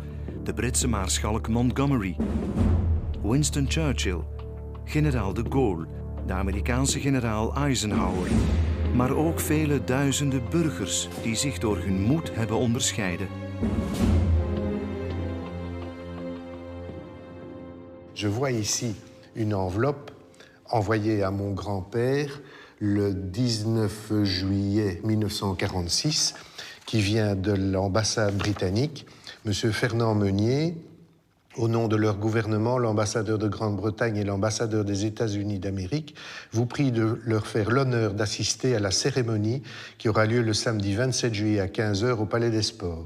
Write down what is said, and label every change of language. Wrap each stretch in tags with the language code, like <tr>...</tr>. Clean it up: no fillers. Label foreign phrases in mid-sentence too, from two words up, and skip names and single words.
<nl>De Britse maarschalk Montgomery, Winston Churchill, generaal de Gaulle, de Amerikaanse generaal Eisenhower, maar ook vele duizenden burgers die zich door hun moed hebben onderscheiden.</nl> <fr>Je vois ici une enveloppe envoyée à mon grand-père le 19 juillet 1946, qui vient de l'ambassade britannique. Monsieur Fernand Meunier, au nom de leur gouvernement, l'ambassadeur de Grande-Bretagne et l'ambassadeur des États-Unis d'Amérique, vous prie de leur faire l'honneur d'assister à la cérémonie qui aura lieu le samedi 27 juillet à 15 h au Palais des Sports.</fr>